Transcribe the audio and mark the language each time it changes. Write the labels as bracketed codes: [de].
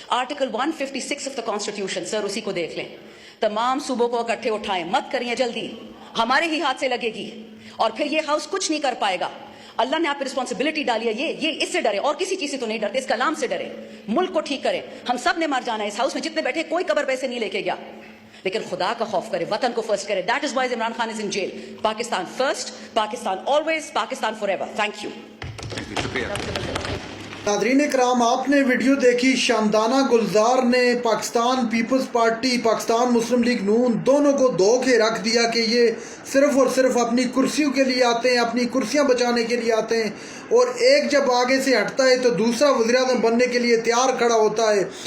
[en] article 156 of the constitution, [ur] سر اسی کو دیکھ لیں. تمام صوبوں کو اکٹھے اٹھائیں, مت کریے جلدی, ہمارے ہی ہاتھ سے لگے گی. اور پھر یہ ہاؤس کچھ نہیں کر پائے گا. اللہ نے آپ پہ رسپانسبلٹی ڈالی ہے, یہ اس سے ڈرے, اور کسی چیز سے تو نہیں ڈرتے, اس کلام سے ڈرے. ملک کو ٹھیک کریں. ہم سب نے مر جانا ہے. اس ہاؤس میں جتنے بیٹھے کوئی قبر پیسے نہیں لے کے گیا, لیکن خدا کا خوف کرے, وطن کو فرسٹ کرے. [en] That is why Imran Khan is in jail. Pakistan first, Pakistan always, Pakistan forever. Thank you. [ur] ناظرین کرام, آپ نے ویڈیو دیکھی. شاندانہ گلزار نے پاکستان پیپلز پارٹی, پاکستان مسلم لیگ نون دونوں کو دھو کے رکھ دیا کہ یہ صرف اور صرف اپنی کرسیوں کے لیے آتے ہیں, اپنی کرسیاں بچانے کے لیے آتے ہیں. اور ایک جب آگے سے ہٹتا ہے تو دوسرا وزیر اعظم بننے کے لیے تیار کھڑا ہوتا ہے.